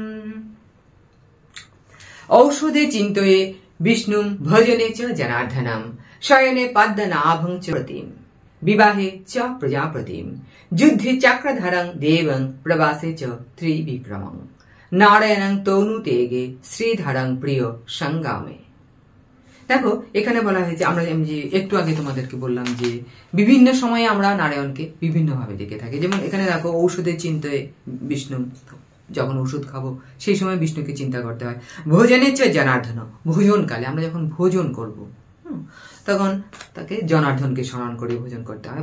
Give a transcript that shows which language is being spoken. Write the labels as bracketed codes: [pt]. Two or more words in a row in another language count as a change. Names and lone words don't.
[sa] औषधे चिन्तये विष्णुं भजने च जनार्दनं शयने पद्मनाभं च रतिं विवाहे च प्रजापतिं युद्धे चक्रधरं देवं प्रवासे च त्रिविक्रमं नारायणं तनुतेगे श्रीधरं प्रिय संगामे। [bn] দেখো, এখানে বলা হয়েছে, আমরা যে একটু আগে তোমাদেরকে বললাম যে বিভিন্ন সময়ে আমরা নারায়ণকে বিভিন্ন ভাবে ডেকে থাকি। যেমন এখানে দেখো, ঔষধের চিন্তায় বিষ্ণু, যখন ওষুধ খাবো সেই সময় বিষ্ণুকে চিন্তা করতে হয়। ভোজনের চেয়ে জনার্দন, ভোজনকালে আমরা যখন ভোজন করব তখন তাকে জনার্দনকে স্মরণ করে ভোজন করতে হয়।